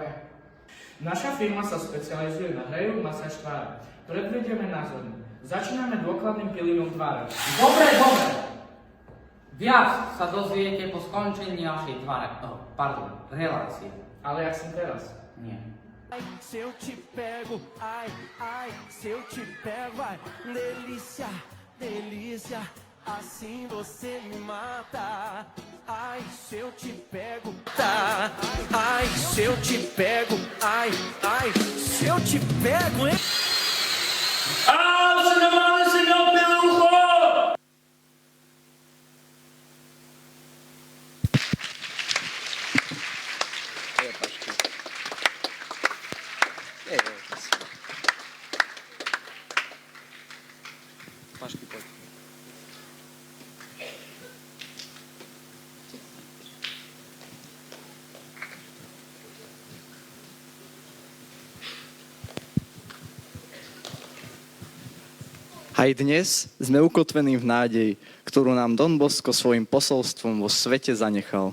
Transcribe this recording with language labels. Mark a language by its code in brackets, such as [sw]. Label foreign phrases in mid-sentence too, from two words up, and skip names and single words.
[sk] Naša firma sa špecializuje na hrejú masáž tváre. Predvedieme názorne. Začíname dôkladným pilínom tváre. Dobre. Viac sa dozviete po skončení našej relácie. Ale jak som teraz? Nie. [pt] Ai, se eu te pego, ai, se eu te pego, ai, delícia, delícia, assim você me mata. Ai, se eu te pego, tá. Ai, se eu te pego, ai, se eu te pego, hein? Você não manda esse não pelo rolo! [sk] Pašky, poď. Aj dnes sme ukotvení v nádeji, ktorú nám Don Bosco svojim posolstvom vo svete zanechal.